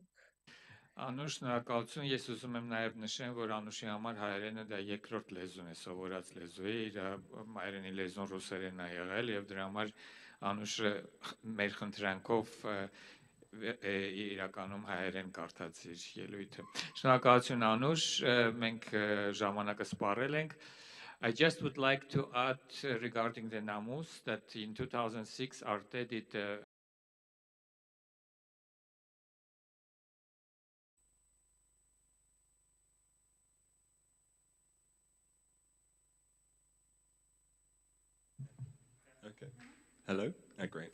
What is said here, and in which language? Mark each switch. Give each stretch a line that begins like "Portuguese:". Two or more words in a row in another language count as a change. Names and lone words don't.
Armenian: Անուշ, շնորհակալություն։ Ես ուզում եմ նաև նշեմ, որ Անուշի համար հայերենը դա երկրորդ լեզուն է, սովորած լեզու է, իր հայերենի լեզուն ռուսերենն է եղել եւ դրա համար Անուշը մեր խնդրանքով իրականում հայերեն կարդաց իր ելույթը։ Շնորհակալություն Անուշ, մենք ժամանակը սպառել ենք։
English: I just would like to add regarding the Namus that in 2006 Arte did Okay. Hello. Great.